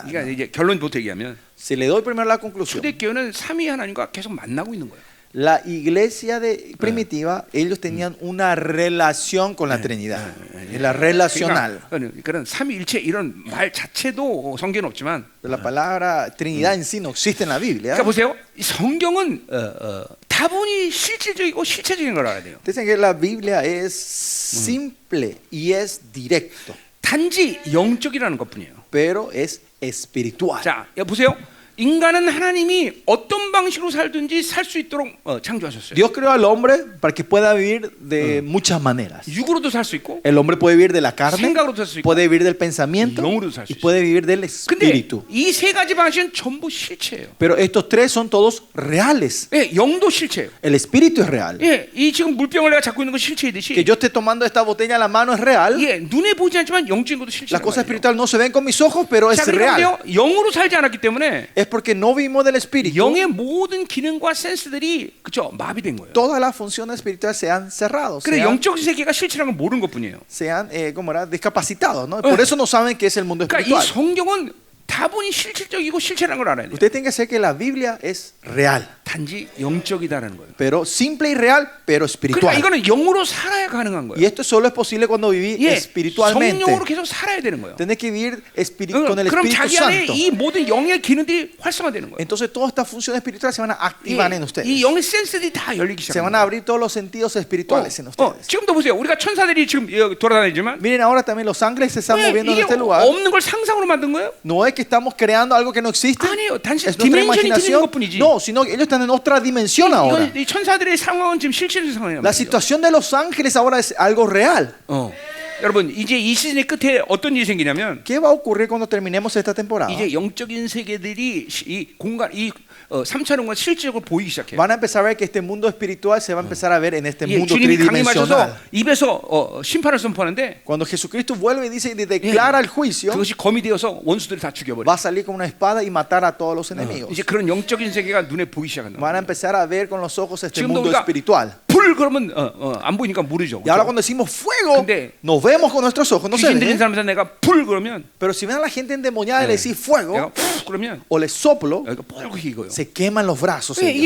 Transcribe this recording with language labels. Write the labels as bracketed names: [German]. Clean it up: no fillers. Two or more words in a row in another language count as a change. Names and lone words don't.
[Korean] 그러니까 [Spanish] ¿no? [Korean] 이제 결론부터 얘기하면 [Spanish] Si le doy primero la conclusión, [Korean] 초대교회는 삼위 하나님과 계속 만나고 있는 거예요. [Spanish] la iglesia primitiva, ellos tenían una relación con la Trinidad. Es la relacional. [Korean] 그런 삼위일체 이런 말 자체도 성경에 없지만, [Spanish] La palabra Trinidad en sí no existe en la Biblia. [Korean] 그러니까 보세요. 이 성경은 다분히 실질적이고 실체적인 걸 알아야 돼요. [Spanish] Dicen que la Biblia es simple y es directo, [Korean] 단지 영적이라는 것뿐이에요. [Spanish] pero es espiritual. [Korean] 자, 보세요. 인간은 하나님이 어떤 방식으로 살든지 살 수 있도록 창조하셨어요. [Spanish] Dios creó al hombre para que pueda vivir de muchas maneras. [Korean] 육으로도 살 수 있고, [Spanish] El hombre puede vivir de la carne, [Korean] 생각으로도 살 수 있고, [Spanish] puede vivir del pensamiento [Korean] 영으로도 살 수 [Spanish] y [Korean] 있어요. [Spanish] puede vivir del [Korean] 근데 [Spanish] espíritu. [Korean] 이 세 가지 방식은 전부 실체예요. [Spanish] Pero estos tres son todos reales. [Korean] 예, 영도 실체예요. [Spanish] El espíritu es real. [Korean] 예, 이 지금 물병을 내가 잡고 있는 건 [Spanish] Que [Korean] 실체이듯이, [Spanish] yo esté tomando esta botella en la mano es real. [Korean] 예, 눈에 보이지 않지만 영적인 것도 [Spanish] Las [Korean] 실체란 [Spanish] cosas [Korean] 말이에요. [Spanish] espirituales no se ven con mis ojos, pero es [Korean] 자, [Spanish] real. [Korean] 그러니까 영으로 살지 않았기 때문에 [Spanish] Es porque no vivimos del espíritu. [Korean] 영의 모든 기능과 센스들이 그죠 마비된 거예요. [Spanish] Todas las funciones espirituales se han cerrado, [Korean] 그래 영적 세계가 실체라는 걸 mo르는 것뿐이에요. [Spanish] se han ¿cómo era? Discapacitados, ¿no? Por eso no saben qué es el mundo [Korean] 그러니까 이 [Spanish] espiritual. [Korean] 성경은 다분히 실질적이고 실체라는 걸 알아야 돼요. [Spanish] Usted tiene que saber que la Biblia es real, [Korean] 단지 영적이다라는 거예요. [Spanish] pero simple y real, pero [Korean] 그러니까 [Spanish] espiritual. [Korean] 이거는 영으로 살아야 가능한 [Spanish] Y [Korean] 거예요. [Spanish] esto solo es posible cuando viví [Korean] 예, [Spanish] espiritualmente. [Korean] 성령으로 계속 살아야 되는 거예요. [Spanish] Tiene que vivir con el [Korean] 그럼 [Spanish] Espíritu [Korean] 자기 안에 [Spanish] Santo. [Korean] 이 모든 영의 기능들이 활성화되는 거예요. [Spanish] Entonces todas estas funciones espirituales se van a activar en ustedes. [Korean] 이 영의 센스들이 다 열리기 [Spanish] Se van [Korean] 시작합니다. [Spanish] a abrir todos los sentidos espirituales en ustedes. [Korean] 지금도 보세요. 우리가 천사들이 지금 여기 돌아다니지만 [Spanish] Miren ahora también los ángeles se están moviendo en [Korean] 이게 [Spanish] este lugar. [Korean] 없는 걸 상상으로 만든 거예요? [Spanish] No es que estamos creando algo que no existe. [Korean] 아니에요. 단지 [Spanish] Es nuestra [Korean] 디멘션이 틀린 [Spanish] imaginación. [Korean] 것뿐이지. [Spanish] No, sino que ellos están en otra dimensión ahora. [Korean] 이 천사들의 상황은 지금 실질적 상황이란 [Spanish] La [Korean] 말이죠. [Spanish] situación de los ángeles ahora es algo real. [Korean] 여러분 이제 이 시즌의 끝에 어떤 일이 생기냐면 [Spanish] ¿Qué va a ocurrir cuando terminemos esta temporada? [Korean] 이제 영적인 세계들이 이 공간 이 3차원과 실질적으로 보이기 시작해요. [Spanish] Van a empezar a ver que este mundo espiritual se va a empezar a ver en este [Korean] 예, [Spanish] mundo [Korean] 주님이 강림하셔서 [Spanish] tridimensional. [Korean] 입에서 심판을 선포하는데 [Spanish] Cuando Jesucristo vuelve y dice y declara el juicio, [Korean] 그것이 검이 되어서 원수들을 다 죽여버려. [Spanish] va a salir con una espada y matar a todos los enemigos. [Korean] 이제 그런 영적인 세계가 눈에 보이기 시작한다. [Spanish] Van a empezar a ver con los ojos este [Korean] 지금도 [Spanish] mundo [Korean] 우리가 [Spanish] espiritual. [Korean] 불 그러면 안 보이니까 모르죠. [Spanish] Y ahora [Korean] 그렇죠? [Spanish] cuando decimos fuego, [Korean] 근데 [Spanish] nos vemos con nuestros ojos, no se [Korean] 귀신 들린 [Spanish] ve. [Korean] 사람한테 내가 불 그러면 [Spanish] Pero si ven a la gente endemoniada y le decís [Korean] 내가 [Spanish] fuego [Korean] 푹 그러면 [Spanish] o le soplo, [Korean] 여기가 뻘겋게 익어요. [Spanish] se queman los brazos [Korean] 왜? 이게